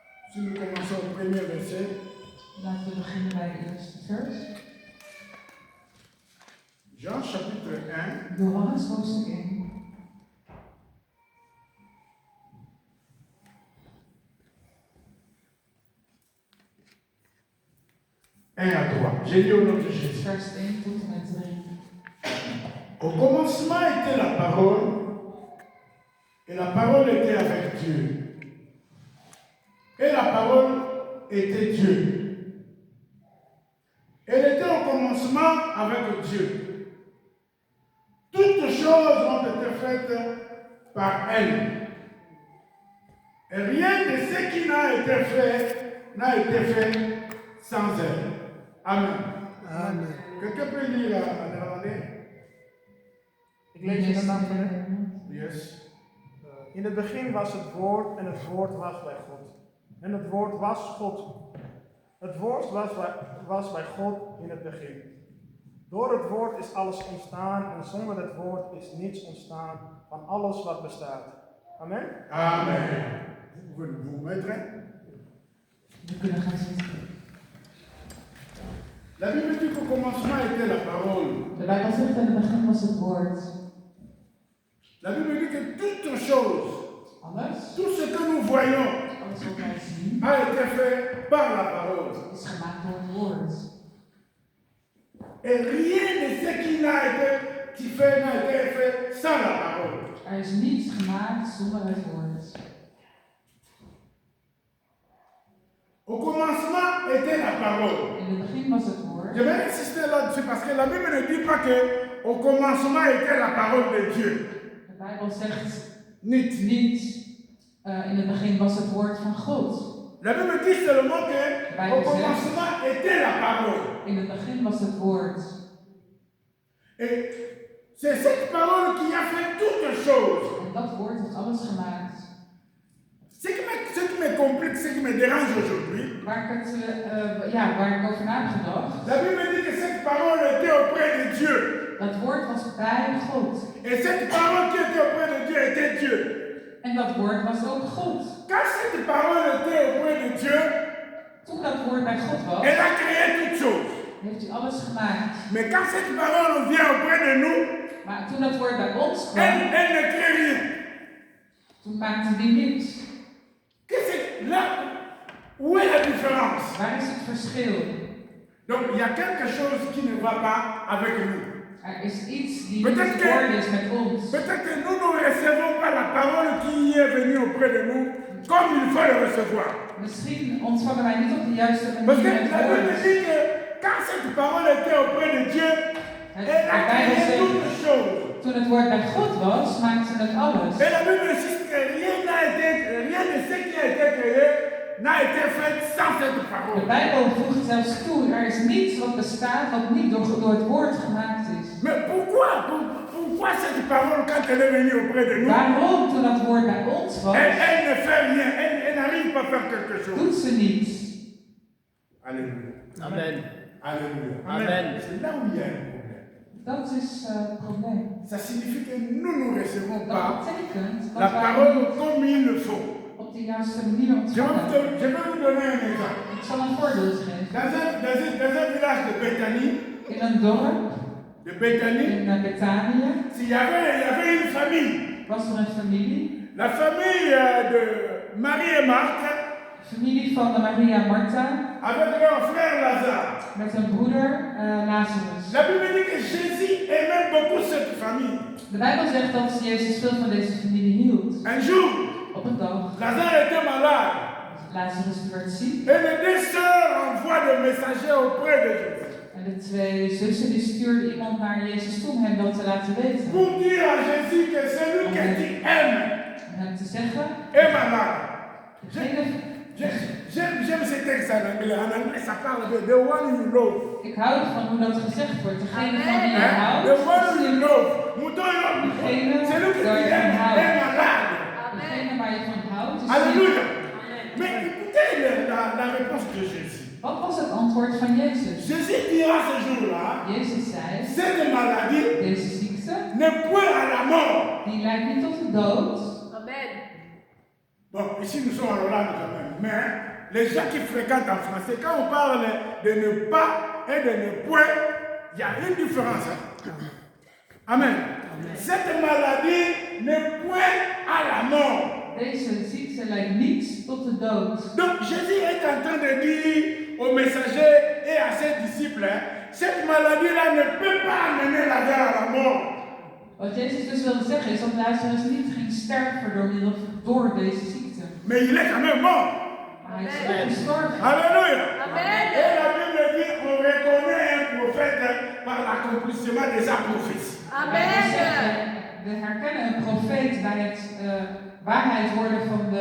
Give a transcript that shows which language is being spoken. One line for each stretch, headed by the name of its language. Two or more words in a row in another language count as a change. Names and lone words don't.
French: Si nous commençons au premier verset.
Dutch: Laten we beginnen bij het eerste vers.
French: Jean chapitre 1.
Dutch: Johannes hoofdstuk 1.
French: À 3. J'ai dit au nom de Jésus.
Dutch: Vers 1 tot en met 3.
French: Au commencement était la parole, et la parole était avec Dieu. Et la parole était Dieu. Elle était au commencement avec Dieu. Toutes choses ont été faites par elle. Et rien de ce qui n'a été fait sans elle. Amen. Amen. Quelqu'un peut lire en néerlandais?
Dutch: Ik lees in de naam van de... Yes. In het begin was het woord en het woord was bij God. En het woord was God. Het woord was bij God in het begin. Door het woord is alles ontstaan en zonder het woord is niets ontstaan van alles wat bestaat. Amen. Amen.
French: Vous pouvez vous mettre.
Dutch: We kunnen gaan zitten.
French: La Bible dit qu'au commencement était la parole.
Dutch: De Bijbel zegt in het begin was het woord.
French: La Bible dit que toute chose,
Dutch: Alles,
French: tout ce que nous voyons,
Dutch: alles wat wij zien,
French: a été fait par la parole.
Dutch: is gemaakt door het woord.
French: Et rien de ce qui n'a été fait sans la parole.
Dutch: Er is niets gemaakt zonder het woord.
French: Au commencement était la parole.
Dutch: In het begin was het woord.
French: Je vais insister là-dessus parce que la Bible ne dit pas que au commencement était la parole de Dieu.
Dutch: De Bijbel zegt Niet. niet, in het begin was het woord van God.
French: La Bible dit seulement que au commencement était la parole.
Dutch: In het begin was het woord.
French: Et c'est cette parole qui a fait toutes choses.
Dutch: En dat woord heeft alles gemaakt.
French: Ce qui me complique, ce qui me dérange aujourd'hui,
Dutch: Waar ik over na heb gedacht.
French: la Bible dit que cette parole était auprès de Dieu.
Dutch: Dat woord was bij God.
French: Et cette parole qui était auprès de Dieu était Dieu.
Dutch: En dat woord was ook God.
French: Quand cette parole était auprès de Dieu,
Dutch: Toen dat woord bij God was,
French: elle a créé toutes choses.
Dutch: heeft hij alles gemaakt.
French: Mais quand cette parole vient auprès de nous,
Dutch: Maar toen dat woord bij ons kwam,
French: elle ne crée rien.
Dutch: toen maakte hij niets.
French: Là, où est la différence?
Dutch: Waar is het verschil?
French: Donc il y a quelque chose qui ne va pas avec nous.
Dutch: Er is iets die niet in orde is met ons.
French: Peut-être que nous ne recevons pas la parole qui est venue auprès de nous comme il faut le recevoir.
Dutch: Misschien ontvangen wij niet op de juiste
French: Parce que
Dutch: manier
French: la
Dutch: het
French: Bible
Dutch: woord.
French: dit que quand cette parole était auprès de Dieu, elle a créé toutes choses.
Dutch: Toen het woord bij God was, maakte het alles.
French: Et la Bible dit que rien de ce qui a été créé n'a été fait sans cette
Dutch: De
French: parole.
Dutch: Bijbel voegt zelfs toe, er is niets wat bestaat wat niet door het woord gemaakt is.
French: Mais pourquoi cette parole, quand elle est venue auprès de nous,
Dutch: Waarom toen dat woord bij ons was,
French: elle ne fait rien, elle n'arrive pas à faire quelque chose?
Dutch: doet ze niets.
French: Alléluia. Amen. Alléluia. Amen. C'est là où il y a un problème.
Dutch: Dat is het probleem.
French: Ça signifie que nous ne recevons
Dutch: Dat
French: pas
Dutch: betekent
French: la
Dutch: dat wij
French: parole
Dutch: niet
French: comme il le faut.
Dutch: op de juiste manier
French: Je
Dutch: ontvangen.
French: vais vous donner un exemple.
Dutch: Ik zal een voorbeeld geven.
French: Dans un village de Bethanie,
Dutch: In een dorp in Bethanië
French: il y avait une famille.
Dutch: was er een familie.
French: La famille de Marie et Marthe
Dutch: Familie van de Maria en Martha
French: avec leur frère Lazare.
Dutch: met hun broeder Lazarus.
French: La Bible dit que Jésus aimait beaucoup cette famille.
Dutch: De Bijbel zegt dat Jezus veel van deze familie hield.
French: Un jour,
Dutch: Op een dag,
French: Lazare était malade.
Dutch: Lazarus werd ziek
French: Et les deux sœurs envoient des messagers auprès de Jésus.
Dutch: en de twee zussen die stuurden iemand naar Jezus toe om hem dat te laten weten.
French: Pour dire à Jésus que celui que tu aimes
Dutch: Om hem te zeggen,
French: est malade.
Dutch: degene,
French: J'aime ce texte en anglais. En anglais, ça parle de
English: the one you love.
Dutch: ik hou ervan hoe dat gezegd wordt. Degene van wie je
French: Hein?
Dutch: houdt,
English: The one you love.
French: Mouton,
Dutch: degene
French: celui que tu
Dutch: waar je van
French: aimes
Dutch: houdt.
French: est malade.
Dutch: Degene waar je van houdt is ziek.
French: Alléluia. Mais écoutez la réponse de Jésus.
Dutch: Wat was het antwoord van Jezus?
French: Jésus dira ce jour-là,
Dutch: Jezus zei,
French: cette maladie
Dutch: deze ziekte,
French: n'est point à la mort.
Dutch: die leidt niet tot de dood.
French: Bon, ici nous sommes en Hollande quand même, mais les gens qui fréquentent en français, quand on parle de ne pas et de ne point, il y a une différence. Hein? Amen. Cette maladie ne pointe à la mort.
Dutch: Deze ziekte leidt niet tot de dood.
French: Donc Jésus est en train de dire aux messagers et à ses disciples, hein, cette maladie-là ne peut pas amener Lazare à la mort.
Dutch: Wat Jezus dus wilde zeggen is dat Lazarus niet ging sterven door deze ziekte.
French: Mais il est quand même mort.
Dutch: Maar hij is wel gestorven.
French: Alléluia. Amen. Et la Bible dit on reconnaît un prophète par l'accomplissement de sa prophétie.
Dutch: We herkennen een profeet bij het waarheid worden van de